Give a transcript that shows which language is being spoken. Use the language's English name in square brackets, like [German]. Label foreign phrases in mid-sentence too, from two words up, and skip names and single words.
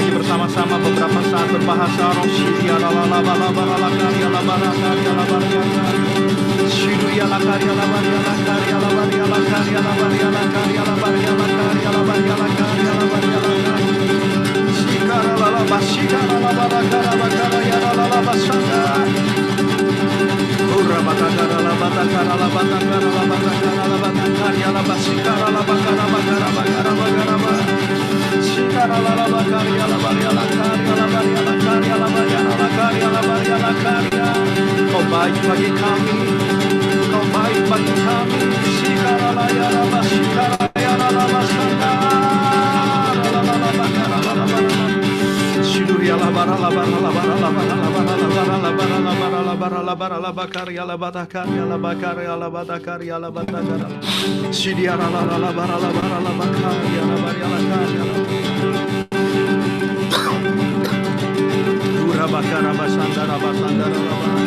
[Indonesian] bersama-sama beberapa saat berbahasa roh. Shidia la la la ba la ba la la karya la ba la karya la ba la karya. Shidia la karya la ba la karya la ba la karya la ba la karya la ba la karya la ba la karya la ba la karya. Shikara la la ba shikara la ba la karya la la la ba shaka. Ura ba kara la ba kara la ba kara la ba kara la ba karya la ba shikara la ba kara ba kara ba kara ba kara ba. Shikara la la ba karya la ba la karya la ba la karya la ba la karya la ba la karya. Kau baik bagi kami, Kau baik bagi kami. Shikara la ya la ba shikara ya la la ba shaka. La la la ba kara la la ba. Shiduria la bara la bara la bara la bara la bara la bara la bara la bara la bara la bara la bakarya la batakarya la bakarya la batakarya la batakara. Shidia la la la bara la bara la bakarya la bara la karya. Ura bakara basandara basandara la bara.